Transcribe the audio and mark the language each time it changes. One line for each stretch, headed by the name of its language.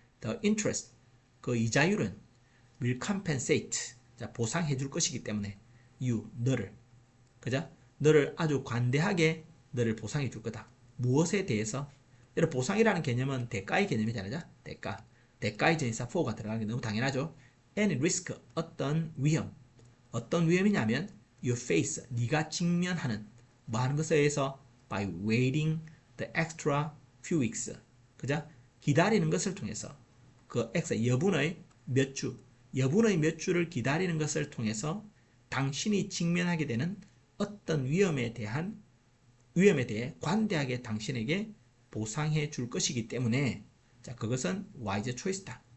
English: The interest
Korean: 그 이자율은
English: will compensate
Korean: 자, 보상해 줄 것이기 때문에 you 너를 그죠? 너를 아주 관대하게 너를 보상해 줄 거다. 무엇에 대해서? 여러분 보상이라는 개념은 대가의 개념이잖아요. 대가의 전치사 for가 들어가는 게 너무 당연하죠.
English: any risk
Korean: 어떤 위험이냐면
English: you face
Korean: 네가 직면하는 뭐 하는 것에 의해서
English: by waiting the extra few weeks 그죠?
Korean: 기다리는 것을 통해서 그 여분의 몇 주를 기다리는 것을 통해서 당신이 직면하게 되는 어떤 위험에 대해 관대하게 당신에게 보상해 줄 것이기 때문에 자, 그것은 wise choice다.